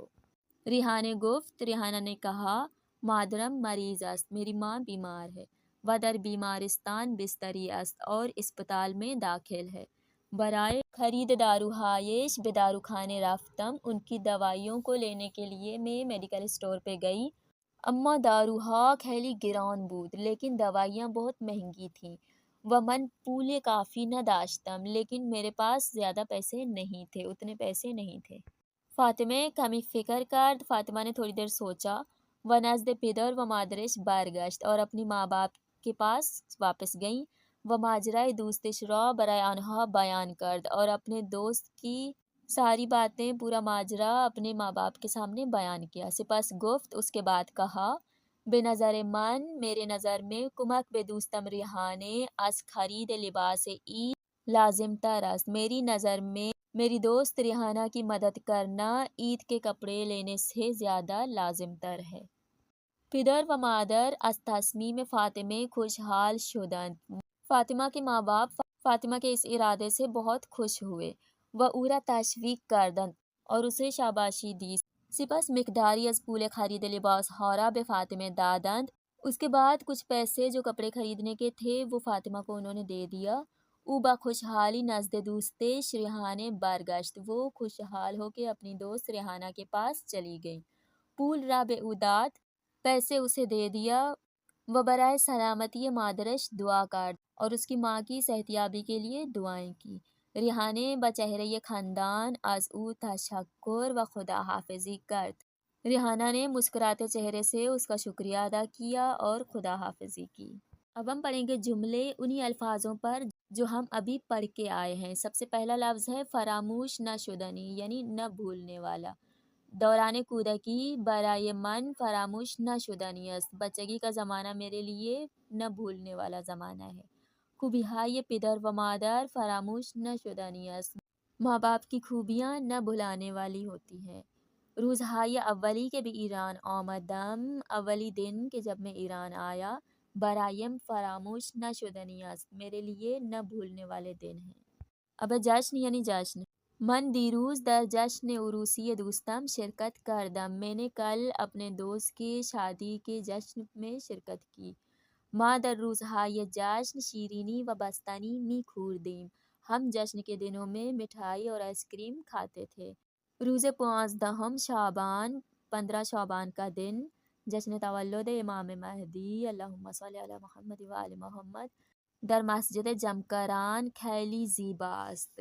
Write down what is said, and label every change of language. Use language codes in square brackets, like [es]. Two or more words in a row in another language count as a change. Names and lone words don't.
[fa] ریحانه گفت، [ur] ریحانہ نے کہا، [fa] مادرم مریض است، [ur] میری ماں بیمار ہے، [fa] و در بیمارستان بستری است، [ur] اور اسپتال میں داخل ہے، [fa] برائے خرید داروهایش به داروخانه رفتم، [ur] ان کی دوائیوں کو لینے کے لیے میں میڈیکل اسٹور پہ گئی، [fa] اما داروها خیلی گران بود، [ur] لیکن دوائیاں بہت مہنگی تھیں، [fa] و من پول کافی نداشتم، [ur] لیکن میرے پاس زیادہ پیسے نہیں تھے، اتنے پیسے نہیں تھے۔ [fa] فاطمه کمی فکر کرد، [ur] فاطمہ نے تھوڑی دیر سوچا، [fa] و نزد پدر و مادرش برگشت، [ur] اور اپنی ماں باپ کے پاس واپس گئیں، [fa] و ماجرای دوستش را برای آنها بیان کرد، [ur] اور اپنے دوست کی ساری باتیں پورا ماجرا اپنے ماں باپ کے سامنے بیان کیا۔ [fa] سپس گفت، [ur] اس کے بعد کہا، [fa] به نظر من، [ur] میرے نظر میں، [fa] کمک به دوستم ریحانه از خرید لباس عید لازم تر است، [ur] میری نظر میں میری دوست ریحانہ کی مدد کرنا عید کے کپڑے لینے سے زیادہ لازم تر ہے۔ [fa] پدر و مادر از تصمیم فاطمہ خوشحال شدند۔ [ur] فاطمہ کے ماں باپ فاطمہ کے اس ارادے سے بہت خوش ہوئے۔ وہ [fa] او را تشویق کردند [ur] اور اسے شاباشی دی۔ [fa] سپس مقداری از پول خرید لباس ها را به فاطمه دادند۔ [ur] اس کے بعد کچھ پیسے جو کپڑے خریدنے کے تھے وہ فاطمہ کو انہوں نے دے دیا۔ [fa] او با خوشحالی نزد دوستش ریحانه برگشت۔ [ur] وہ خوشحال ہو کے اپنی دوست ریحانہ کے پاس چلی گئی۔ [fa] پول را به او داد، [ur] پیسے اسے دے دیا۔ وہ [fa] برائے سلامتی مادرش دعا کرد [ur] اور اس کی ماں کی صحتیابی کے لیے دعائیں کی۔ [fa] ریحانه بچہرے خندان از او تشکر و خدا حافظی کرد۔ [ur] ریحانہ نے مسکراتے چہرے سے اس کا شکریہ ادا کیا اور خدا حافظی کی۔ اب ہم پڑھیں گے جملے انہی الفاظوں پر جو ہم ابھی پڑھ کے آئے ہیں۔ سب سے پہلا لفظ ہے [fa] فراموش نہ شدنی، [ur] یعنی نہ بھولنے والا۔ [fa] دوران کودکی برای من فراموش نہ شدنی است۔ [ur] بچگی کا زمانہ میرے لیے نہ بھولنے والا زمانہ ہے۔ [fa] خوبیهای پدر و مادر فراموش نہ شدنی است۔ [ur] ماں باپ کی خوبیاں نہ بھلانے والی ہوتی ہیں۔ [fa] روزهای اولی که به ایران آمدم، [ur] اولی دن کہ جب میں ایران آیا، [fa] برایم فراموش نشدنی است، [ur] میرے لیے نہ بھولنے والے دن ہیں۔ اب جشن یعنی جشن۔ [fa] من دیروز در جشن عروسی دوستم شرکت کردم۔ [ur] میں نے کل اپنے دوست کے شادی کے جشن میں شرکت کی۔ [fa] ما در روزهای جشن شیرینی و بستنی می خوردیم۔ [ur] ہم جشن کے دنوں میں مٹھائی اور آئس کریم کھاتے تھے۔ [fa] روز 15 شعبان، [ur] 15 شعبان کا دن، [fa] جشن تولد امام مہدی [ar] اللہم صلی علی محمد و آل محمد، [fa] در مسجد جمکران خیلی زیبا است۔